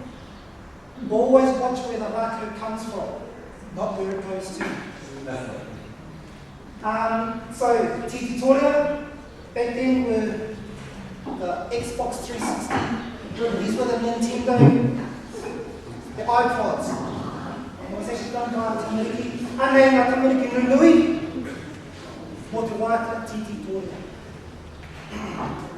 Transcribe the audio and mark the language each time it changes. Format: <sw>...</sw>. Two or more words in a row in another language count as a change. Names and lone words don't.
<en>Always watch where the rākau comes from, not where it goes to. So, Titi Toria, back then were the Xbox 360. These were the Nintendo, the iPods. And it was actually done by Tamariki.</en> <mi>Anei Tamariki Nunui, mo te wāka Titi Toria.</mi>